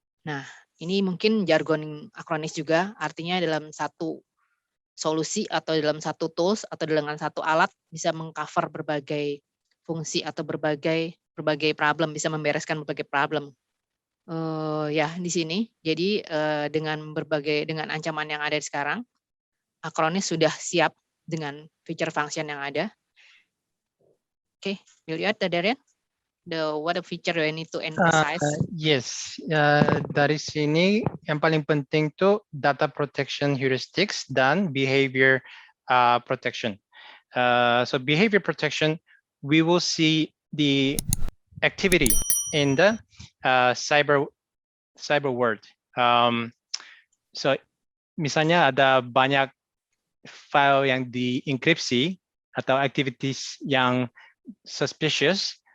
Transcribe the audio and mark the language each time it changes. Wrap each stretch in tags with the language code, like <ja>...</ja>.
<id>Nah, ini mungkin jargon Acronis juga, artinya dalam satu solusi atau dalam satu tools atau dengan satu alat bisa mengcover berbagai fungsi atau berbagai problem, bisa membereskan berbagai problem. Ya di sini. Jadi dengan ancaman yang ada sekarang, Acronis sudah siap dengan feature function yang ada. Oke, dilihat Darian.</id> <en>What a feature you need to emphasize?</en> <id>Yes, dari sini yang paling penting tuh data protection heuristics dan behavior protection.</id> <en>So behavior protection, we will see the activity in the cyber world.</en> <id>So misalnya ada banyak file yang dienkripsi atau activities yang suspicious.</id>